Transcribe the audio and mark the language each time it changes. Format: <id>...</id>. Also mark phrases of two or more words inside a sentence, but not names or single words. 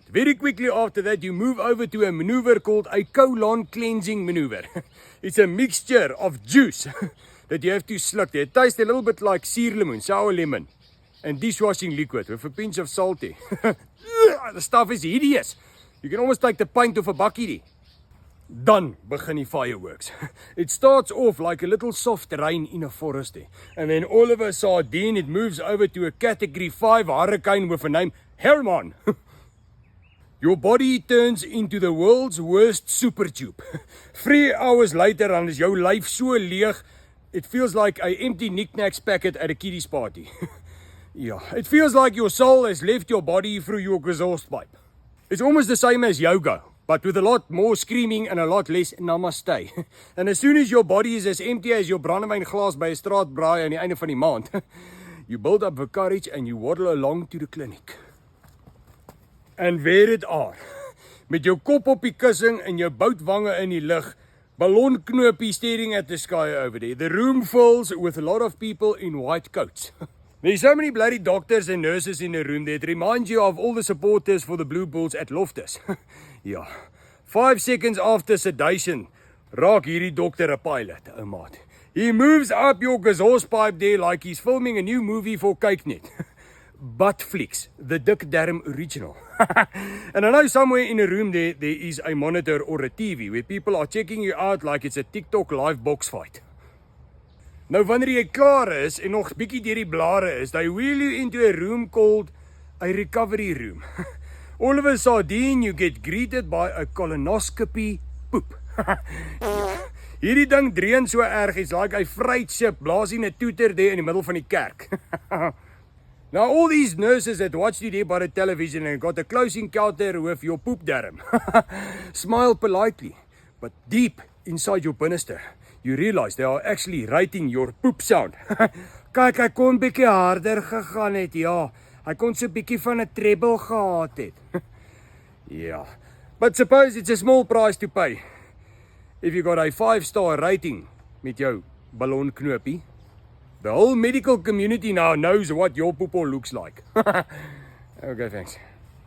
<en>Very quickly after that you move over to a maneuver called a colon cleansing maneuver. It's a mixture of juice that you have to slurp. It tastes a little bit like suurlemoen, sour lemon, and dishwashing liquid with a pinch of salt. The stuff is hideous. You can almost take the paint off a bakkie.</en> <af>Dan begin die fireworks.</af> <en>It starts off like a little soft rain in a forest. And then all of a sudden it moves over to a category 5 hurricane with a name Herman. Your body turns into the world's worst super tube. 3 hours later and</en> <af>is jou lyf so leeg,</af> <en>it feels like an empty knickknacks packet at a kiddies party. Yeah, it feels like your soul has left your body through your exhaust pipe. It's almost the same as yoga, but with a lot more screaming and a lot less namaste. And as soon as your body is as empty as your brandewyn glass by a straatbraai</en> <af>aan die einde van die maand,</af> <en>you build up the courage and you waddle along to the clinic. And there it are,</en> <af>met jou kop op die kussing en jou boutwange in die lug, ballonknopie</af> <en>staring at the sky over there. The room fills with a lot of people in white coats. There's so many bloody doctors and nurses in the room there. It reminds you of all the supporters for the Blue Bulls at Loftus. Yeah. 5 seconds after sedation,</en> <af>raak hierdie dokter 'n pilot, ou maat.</af> <en>He moves up your exhaust pipe there like he's filming a new movie for KykNet. Buttflix, the Dick Darren original. And I know somewhere in a room there is a monitor or a TV where people are checking you out like it's a TikTok live box fight.</en> <af>Nou wanneer jy klaar is en nog bietjie deur die blare is,</af> <en>they wheel you into a room called a recovery room. All of a sudden you get greeted by a colonoscopy poop.</en> <af>Hierdie ding dreun so erg,</af> <en>it's like a freight ship</en> <af>blaasing 'n toeter</af> <en>there</en> <af>in die middle van die kerk.</af> <en>Now all these nurses that watched you there by the television and got a close encounter with your poop darm. Smile politely, but deep inside your binneste, you realize they are actually writing your poop sound.</en> <af>Kyk, hy kon bietjie harder gegaan het, ja. Hy kon so bietjie van 'n treble gehad het.</af> <en>Yeah, but suppose it's a small price to pay if you got a 5-star rating</en> <af>met jou ballonknopie.</af> <en>The whole medical community now knows what your poople looks like. Okay, thanks.</en>